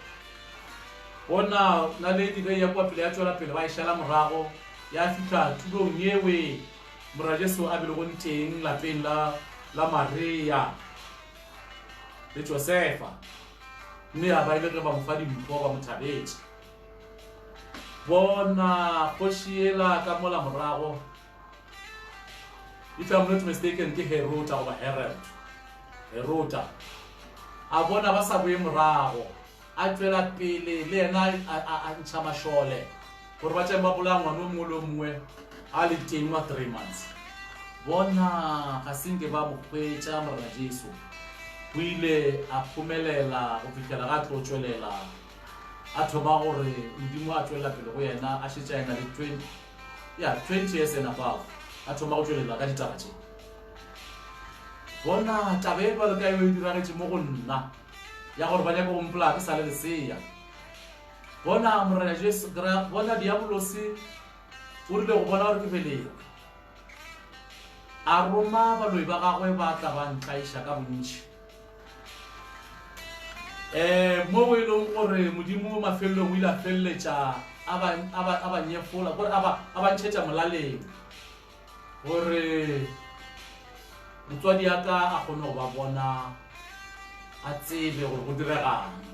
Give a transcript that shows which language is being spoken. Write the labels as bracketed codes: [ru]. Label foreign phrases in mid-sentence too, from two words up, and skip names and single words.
[nso] bona naledi ge ya kwa pele ya tšwela pele ba e šala morago ya fitlha tulong yewe morara Jesu a belegong teng lapeng la Maria le Josefa mme ya ba ile ge ba mo fa dimpho ba mo thabetše bona kgoši ela ka mola morago [en] if I'm not mistaken [nso] ke Herota goba Herota a bona ba sa boe morago a tšwela pele le yena a ntšha mašole gore ba tšeng ba bolaya ngwana o mongwe le o mongwe a le teng wa 3 months bona ga senke ba mo hwetša morena Jesu o ile a phumelela go fitlhela ga tlo tšwelela a thoma gore modimo a tšwelela pele go yena a šetša ena le [en] 20 years and above [nso] a thoma go tšwelela ka ditaba tše bona taba e bale ka eo e diragetše mo go nna ya gore ba nyaka go mpola ke sa le lesea bona morena Jesu bona diabolosi o rile go bona gore ke belego a roma baloi ba gagwe ba tla ba ntlaiša ka bontši mo go e leng gore modimo mafelelong o ile a feleletša a ba nyefola gore a ba ntšhetša molaleng gore motswadi ya ka a kgone go ba bona a tsebe gore go diregang